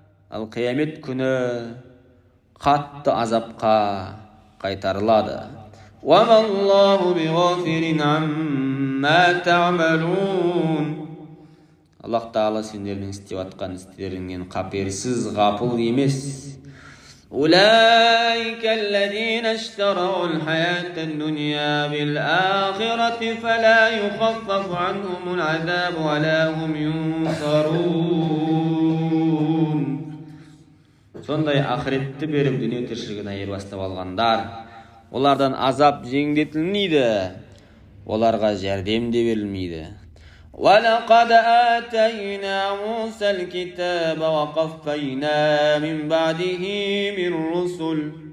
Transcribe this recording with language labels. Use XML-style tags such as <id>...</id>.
<kk>Ал қиямет күні қатты азапқа қайтарылады.</kk> <ar>وَمَا اللَّهُ بِغَافِلٍ عَمَّا تَعْمَلُونَ.</ar> <kk>Аллах Тағала сендердің істеп жатқан істеріңнен қаперсіз, ғапыл емес.</kk> <ar>أولئك الذين اشتروا الحياة الدنيا بالآخرة فلا يخفف عنهم العذاب ولا هم ينصرون.</ar> <kk>Сондай ақыретті беріп дүние тіршілігін айырбастап алғандар, олардан азап жеңілдетілмейді, оларға жәрдем де берілмейді.</kk> <ar>وَلَقَدْ آتَيْنَا مُوسَى الْكِتَابَ وَقَفَّيْنَا مِنْ بَعْدِهِ بِالرُّسُلِ.</ar>